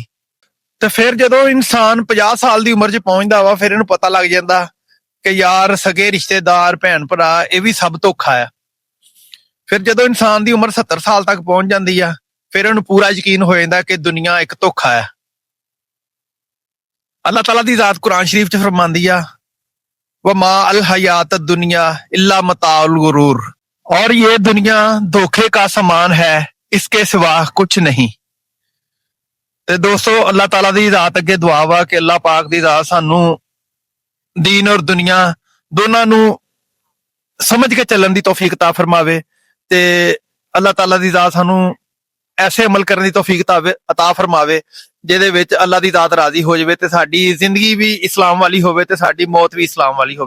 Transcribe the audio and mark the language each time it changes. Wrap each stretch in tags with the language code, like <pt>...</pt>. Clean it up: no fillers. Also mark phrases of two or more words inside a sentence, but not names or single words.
<pa>ਤੇ ਫਿਰ ਜਦੋਂ ਇਨਸਾਨ 50 ਸਾਲ ਦੀ ਉਮਰ 'ਚ ਪਹੁੰਚਦਾ ਵਾ, ਫਿਰ ਇਹਨੂੰ ਪਤਾ ਲੱਗ ਜਾਂਦਾ ਕਿ ਯਾਰ ਸਗੇ ਰਿਸ਼ਤੇਦਾਰ, ਭੈਣ ਭਰਾ ਇਹ ਵੀ ਸਭ ਧੋਖਾ ਆ। ਫਿਰ ਜਦੋਂ ਇਨਸਾਨ ਦੀ ਉਮਰ 70 ਸਾਲ ਤੱਕ ਪਹੁੰਚ ਜਾਂਦੀ ਆ, ਫਿਰ ਉਹਨੂੰ ਪੂਰਾ ਯਕੀਨ ਹੋ ਜਾਂਦਾ ਕਿ ਦੁਨੀਆ ਇੱਕ ਧੋਖਾ ਆ। ਅੱਲਾਹ ਤਾਲਾ ਦੀ ਜ਼ਾਤ ਕੁਰਾਨ ਸ਼ਰੀਫ 'ਚ ਫਰਮਾਂਦੀ ਆ,</pa> <ar>وما الحياة الدنيا إلا متاع الغرور,</ar> <ur>اور یہ دنیا دھوکے کا سامان ہے، اس کے سوا کچھ نہیں.</ur> <pa>ਤੇ ਦੋਸਤੋ, ਅੱਲਾਹ ਤਾਲਾ ਦੀ ਜ਼ਾਤ ਅੱਗੇ ਦੁਆ ਵਾ ਕਿ ਅੱਲਾਹ ਪਾਕ ਦੀ ਜ਼ਾਤ ਸਾਨੂੰ ਦੀਨ ਔਰ ਦੁਨੀਆ ਦੋਨਾਂ ਨੂੰ ਸਮਝ ਕੇ ਚੱਲਣ ਦੀ ਤੌਫੀਕ ਤਾ ਫਰਮਾਵੇ ਤੇ ਅੱਲਾਹ ਤਾਲਾ ਦੀ ਜ਼ਾਤ ਸਾਨੂੰ ਐਸੇ ਅਮਲ ਕਰਨ ਦੀ ਤੌਫੀਕ ਅਤਾ ਫਰਮਾਵੇ ਜਿਹਦੇ ਵਿੱਚ ਅੱਲਾਹ ਦੀ ਜ਼ਾਤ ਰਾਜ਼ੀ ਹੋ ਜਾਵੇ ਤੇ ਸਾਡੀ ਜ਼ਿੰਦਗੀ ਵੀ ਇਸਲਾਮ ਵਾਲੀ ਹੋਵੇ ਤੇ ਸਾਡੀ ਮੌਤ ਵੀ ਇਸਲਾਮ ਵਾਲੀ ਹੋਵੇ।</pa>